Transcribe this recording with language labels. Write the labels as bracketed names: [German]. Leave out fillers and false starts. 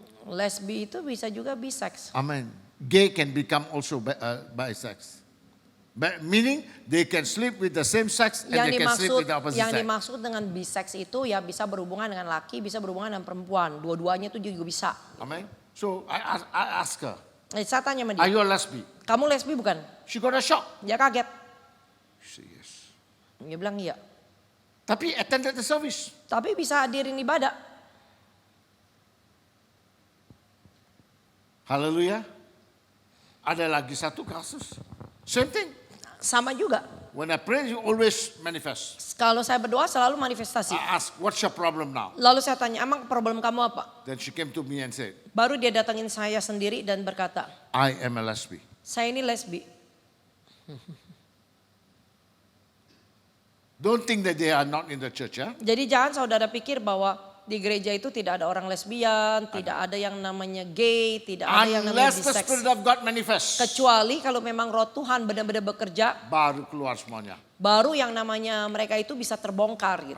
[Indonesian] Lesbi itu bisa juga bisex. [English] Amen. Gay can become also bisex. Meaning they can sleep with the same sex and they can sleep with the opposite [Indonesian] Yang [English] sex. [Indonesian] dimaksud dengan bisex itu ya bisa berhubungan dengan laki, bisa berhubungan dengan perempuan. Dua-duanya itu juga bisa. [English] Amen. So I ask her, [Indonesian] Saya tanya sama [English] are [Indonesian] dia, [English] you a lesbian? [Indonesian] kamu lesbi bukan? [English] She got a shock. [Indonesian] Dia kaget. [English] She said, yes. [Indonesian] Dia bilang iya. [English] Tapi attended the service. [Indonesian] Tapi bisa hadirin ibadah. Hallelujah. Ada lagi satu kasus. [English] Same thing. [Indonesian] Sama juga. [English] When I pray, you always manifest. [Indonesian] Kalau saya berdoa selalu manifestasi. [English] I ask, what's your problem now? [Indonesian] Lalu saya tanya, emang problem kamu apa? [English] Then she came to me and said, [Indonesian] Baru dia datangin saya sendiri dan berkata, [English] I am a lesbian. [Indonesian] saya ini lesbi. [English] Don't think that they are not in the church, ya? [Indonesian] Jadi jangan saudara pikir bahwa di gereja itu tidak ada orang lesbian, tidak ada yang namanya gay, tidak ada yang namanya [English] Unless the [Indonesian] bisex. [English] Spirit of God manifests, [Indonesian] Kecuali kalau memang roh Tuhan benar-benar bekerja, baru keluar semuanya. baru yang namanya mereka itu bisa terbongkar gitu.